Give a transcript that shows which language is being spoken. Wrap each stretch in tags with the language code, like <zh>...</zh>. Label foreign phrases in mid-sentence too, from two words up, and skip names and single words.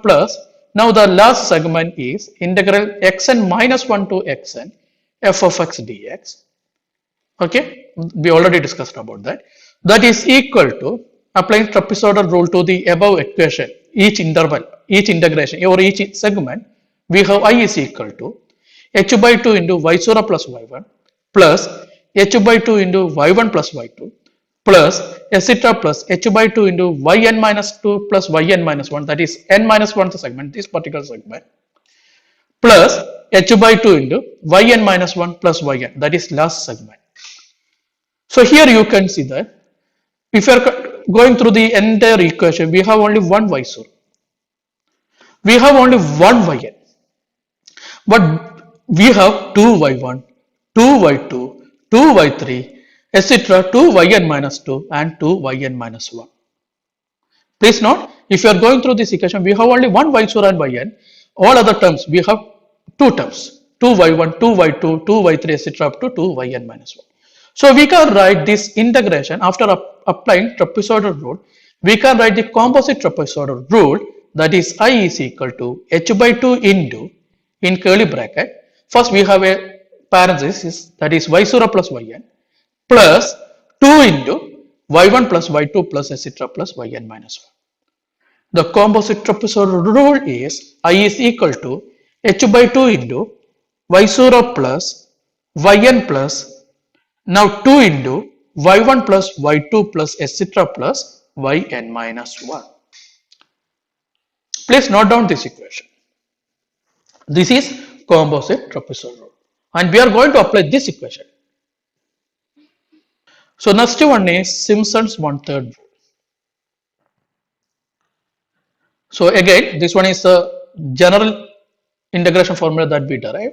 <en>plus, now the last segment is integral xn minus 1 to xn f of x dx. Okay, we already discussed about that. That is equal to, applying trapezoidal rule to the above equation, each interval, each integration or each segment, we have I is equal to h by 2 into y0 plus y1 plus h by 2 into y1 plus y2 plus etc. plus h by 2 into yn minus 2 plus yn minus 1, that is n minus 1 segment, this particular segment, plus h by 2 into yn minus 1 plus yn, that is last segment. So here you can see that if you are going through the entire equation, we have only one y0, we have only one yn, but we have 2y1, 2y2, 2y3, etc. 2yn minus 2 and 2yn minus 1. Please note, if you are going through this equation, we have only one y0 and yn. All other terms, we have two terms, 2y1, 2y2, 2y3, etc. up to 2yn minus 1. So we can write this integration after applying trapezoidal rule. We can write the composite trapezoidal rule, that is I is equal to h by 2 into, in curly bracket, first we have a parenthesis, that is y0 plus yn, plus 2 into y1 plus y2 plus etc. plus yn minus 1. The composite trapezoidal rule is I is equal to h by 2 into y0 plus yn plus, now 2 into y1 plus y2 plus etc. plus yn minus 1. Please note down this equation. This is composite trapezoidal rule, and we are going to apply this equation. So next one is Simpson's 1/3 rule. So again, this one is the general integration formula that we derive.</en>